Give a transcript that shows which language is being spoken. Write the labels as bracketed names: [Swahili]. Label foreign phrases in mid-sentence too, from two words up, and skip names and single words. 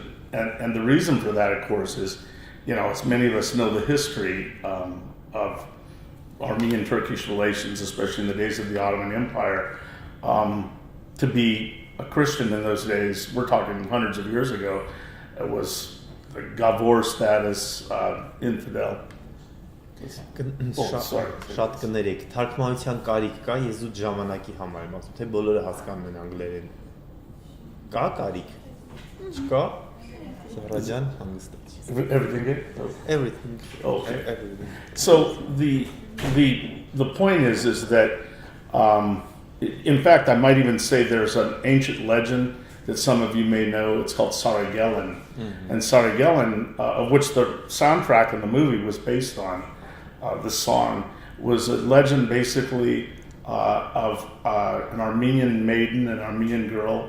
[English] And the reason for that, of course, is, as many of us know the history of Armenian-Turkish relations, especially in the days of the Ottoman Empire. To be a Christian in those days, we're talking hundreds of years ago, it was a gavor status, infidel. [Armenian] Շատ կներեք, թարգմանության կարիք կա, ես ու ժամանակի համար եմ ասում, թե բոլորը հասկանում են անգլերեն։ Կա կարիք։ Չկա։ Սարաջան հանգստաց։ [English] Everything good? Everything. Okay. Everything. So the point is that in fact, I might even say there's an ancient legend that some of you may know. It's called Sarıgelin. And Sarıgelin, of which the soundtrack in the movie was based on, the song, was a legend basically of an Armenian maiden, an Armenian girl.